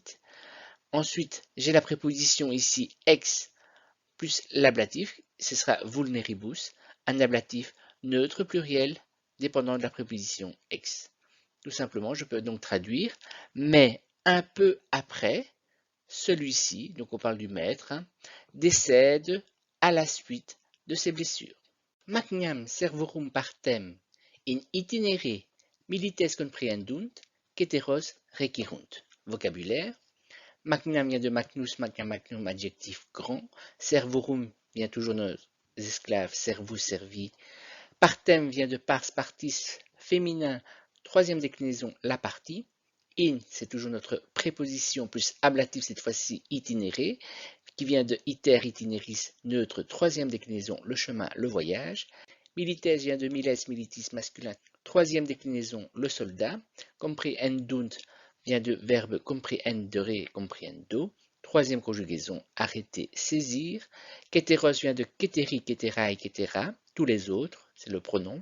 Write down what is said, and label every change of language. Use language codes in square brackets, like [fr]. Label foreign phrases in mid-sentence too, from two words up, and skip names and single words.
[fr] Ensuite, j'ai la préposition ici ex plus l'ablatif, ce sera vulneribus, un ablatif neutre pluriel dépendant de la préposition ex. Tout simplement, je peux donc traduire, mais un peu après, celui-ci, donc on parle du maître, décède à la suite de ses blessures. [la] Magnam servorum partem in itinere milites comprehendunt, ceteros requirunt. [fr] Vocabulaire. Magnam vient de [la] magnus, magnam, magnum, [fr] adjectif grand. Servorum vient toujours de nos esclaves, [la] servus, servi. [fr] Partem vient de [la] pars, partis, [fr] féminin, troisième déclinaison, la partie. In, c'est toujours notre préposition plus ablatif, cette fois-ci itinéré, qui vient de [la] iter, itineris, [fr] neutre, troisième déclinaison, le chemin, le voyage. Milites vient de [la] miles, militis, [fr] masculin, troisième déclinaison, le soldat. Comprehendunt vient de verbe [la] comprehendere, comprehendo. [fr] Troisième conjugaison, arrêter, saisir. Keteros vient de [la] keteri, ketera et ketera, [fr] tous les autres, c'est le pronom.